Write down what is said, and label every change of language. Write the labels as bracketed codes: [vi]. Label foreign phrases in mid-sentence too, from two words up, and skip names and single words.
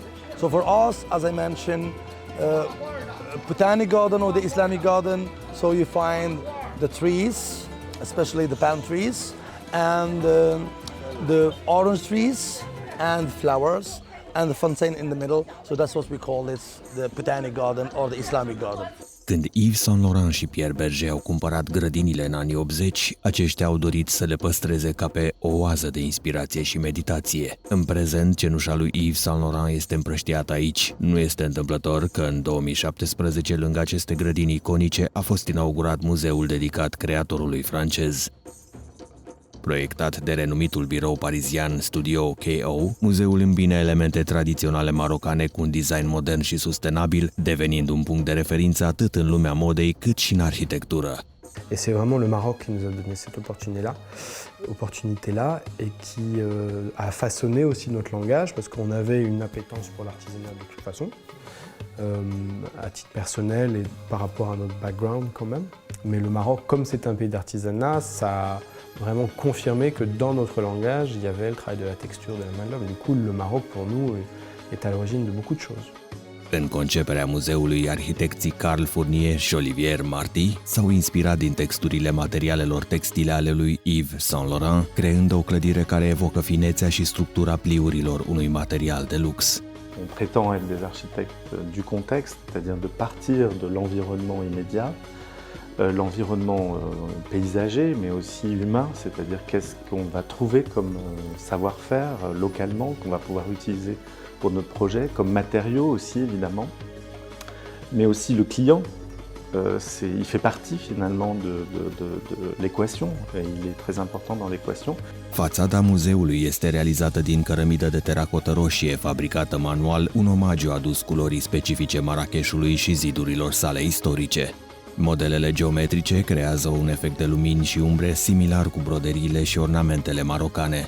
[en] So for us, as I mentioned, botanic garden or the Islamic garden, so you find the trees, especially the palm trees, and the orange trees and flowers and the fountain in the middle. So that's what we call it, the botanic garden or the Islamic garden. [ro] Când Yves Saint Laurent și Pierre Berger au cumpărat grădinile în anii 80, aceștia au dorit să le păstreze ca pe o oază de inspirație și meditație. În prezent, cenușa lui Yves Saint Laurent este împrăștiată aici. Nu este întâmplător că în 2017, lângă aceste grădini iconice, a fost inaugurat muzeul dedicat creatorului francez. Proiectat de renumitul birou parizian Studio KO, muzeul îmbină elemente tradiționale marocane cu un design modern și sustenabil, devenind un punct de referință atât în lumea modei cât și în arhitectură. [fr] Et c'est vraiment le Maroc qui nous a donné cette opportunité-là et qui a façonné aussi notre langage parce qu'on avait une appétence pour l'artisanat de toute façon, à titre personnel et par rapport à notre background quand même. Mais le Maroc, comme c'est un pays d'artisanat, ça a vraiment confirmé que dans notre langage, il y avait le travail de la texture, de la main d'œuvre. Du coup, le Maroc, pour nous, est à l'origine de beaucoup de choses. [ro] În conceperea muzeului, arhitecții Carl Fournier și Olivier Marty s-au inspirat din texturile materialelor textile ale lui Yves Saint Laurent, creând o clădire care evocă finețea și structura pliurilor unui material de lux. [fr] On prétend être des architectes du contexte, c'est-à-dire de partir de l'environnement immédiat, l'environnement paysager, mais aussi humain, c'est-à-dire qu'est-ce qu'on va trouver comme savoir-faire localement, qu'on va pouvoir utiliser pour notre projet, comme matériaux aussi évidemment, mais aussi le client il fait partie finalement de l'équation et il est très important dans l'équation. [ro] Fațada muzeului este realizată din cărămidă de teracotă roșie, fabricată manual, un omagiu adus culorii specifice Marrakechului și zidurilor sale istorice. Modelele geometrice creează un efect de lumini și umbre similar cu broderiile și ornamentele marocane.